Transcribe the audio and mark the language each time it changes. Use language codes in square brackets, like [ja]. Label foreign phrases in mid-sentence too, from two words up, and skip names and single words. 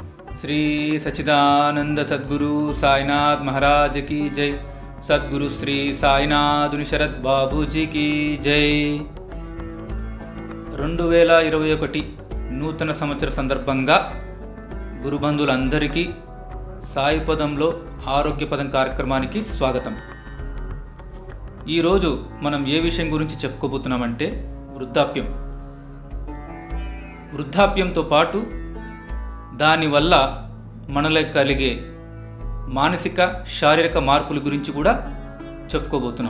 [hi] श्री सच्चिदानंद सद्गुरु साईनाथ महाराज की जय। [te] सद्गुरु श्री साईनाథ్ శరత్ బాబూజీకి జై। 2021 నూతన సంవత్సర సందర్భంగా గురుబంధువులందరికీ సాయి పదంలో ఆరోగ్య పదం కార్యక్రమానికి స్వాగతం। ఈరోజు మనం ఏ విషయం గురించి చెప్పుకోబోతున్నామంటే వృద్ధాప్యంతో పాటు దానివల్ల మనలో కలిగే మానసిక శారీరక మార్పుల గురించి కూడా చెప్పుకోబోతున్నాం।